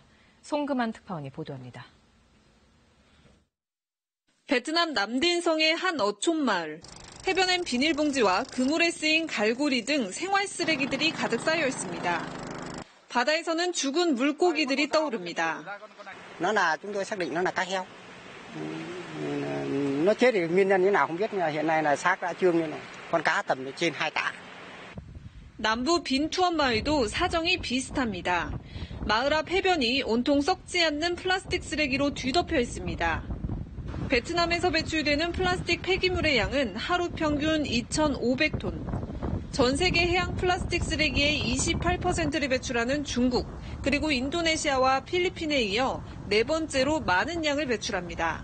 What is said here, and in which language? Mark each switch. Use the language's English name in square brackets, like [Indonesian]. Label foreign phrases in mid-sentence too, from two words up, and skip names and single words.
[Korean] 송금한 특파원이 보도합니다. 베트남 남딘성의 한 어촌마을. 해변엔 비닐봉지와 그물에 쓰인 갈고리 등 생활 쓰레기들이 가득 쌓여 있습니다. 바다에서는 죽은 물고기들이 떠오릅니다. [Vietnamese] Nó là chúng tôi xác định nó là cá heo. Nó chết thì nguyên nhân như nào không biết, nhưng mà hiện nay là xác đã trương như này. Con cá tầm trên 2 tạ. [Korean] 남부 빈투원 마을도 사정이 비슷합니다. 마을 앞 해변이 온통 썩지 않는 플라스틱 쓰레기로 뒤덮여 있습니다. 베트남에서 배출되는 플라스틱 폐기물의 양은 하루 평균 2,500톤. 전 세계 해양 플라스틱 쓰레기의 28%를 배출하는 중국, 그리고 인도네시아와 필리핀에 이어 네 번째로 많은 양을 배출합니다.